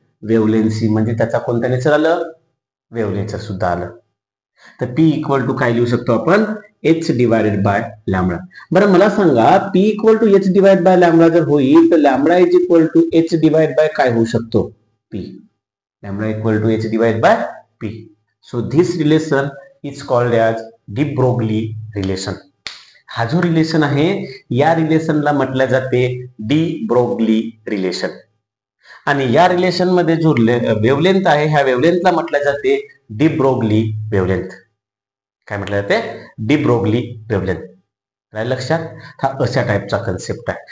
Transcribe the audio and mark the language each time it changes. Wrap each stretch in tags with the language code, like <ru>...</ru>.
<mr>वेव्हलेंथशी, म्हणजे त्याचा कोणता नेचर आलं? वेव्ह नेचर सुद्धा आलं. तर p इक्वल टू काय लिहू शकतो आपण? h divided by lambda. बरं, मला सांगा p equal to h divide by lambda जर होईल तर lambda is equal to h divide by काय होऊ शकतो? p.</mr> <en>Lambda equal to h divide by p. So this relation is called as de Broglie relation.</en> <mr>हा जो relation आहे या रिलेशनला म्हटलं जाते डी ब्रोगली रिलेशन. आणि या रिलेशन मध्ये जो वेव्हलेंथ आहे ह्या वेव्हलेंथला म्हटलं जाते डी ब्रोगली वेव्हलेंथ. काय म्हटलं जाते? De Broglie wavelength. राहिलं लक्षात? हा अशा टाईपचा कन्सेप्ट आहे.</mr>